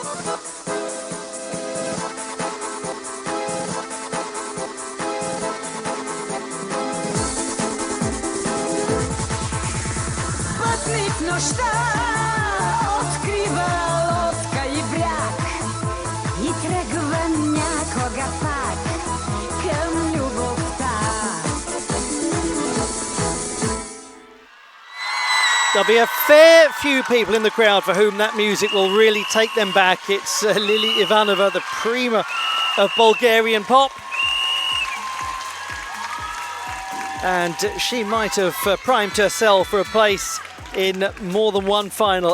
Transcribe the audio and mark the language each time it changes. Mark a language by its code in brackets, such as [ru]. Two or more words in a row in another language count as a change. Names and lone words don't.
[bg] Пътник нощта открива лодка и бряг и тръгва някога пак към любовта. [en] There'll be a fair few people in the crowd for whom that music will really take them back. It's Lili Ivanova, the prima of Bulgarian pop. And she might have primed herself for a place in more than one final.